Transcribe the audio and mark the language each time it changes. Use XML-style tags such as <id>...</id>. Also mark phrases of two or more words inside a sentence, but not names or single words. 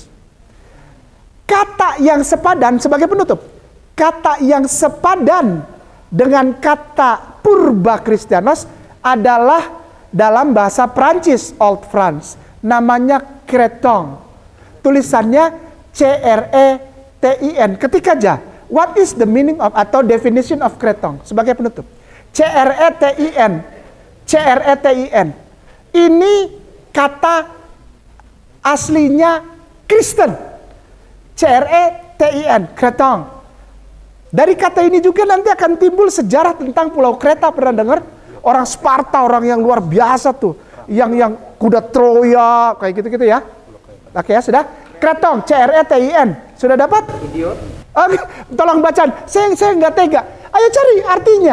<id>Kata yang sepadan, sebagai penutup, kata yang sepadan dengan kata purba Kristianos adalah dalam bahasa Prancis,</id> <en>Old France,</en> <id>namanya Creton. Tulisannya C-R-E-T-I-N. Ketik aja.</id> <en>What is the meaning of atau definition of Creton?</en> <id>Sebagai penutup. C-R-E-T-I-N. C-R-E-T-I-N. Ini kata aslinya Kristen. C-R-E-T-I-N. Creton. Dari kata ini juga nanti akan timbul sejarah tentang Pulau Kreta. Pernah dengar? Orang Sparta, orang yang luar biasa tuh. Yang kuda Troya, kayak gitu-gitu ya. Oke ya, sudah. Creton, C-R-E-T-I-N. Sudah dapat? Idiot. Tolong bacaan. Saya nggak tega. Ayo cari artinya.</id>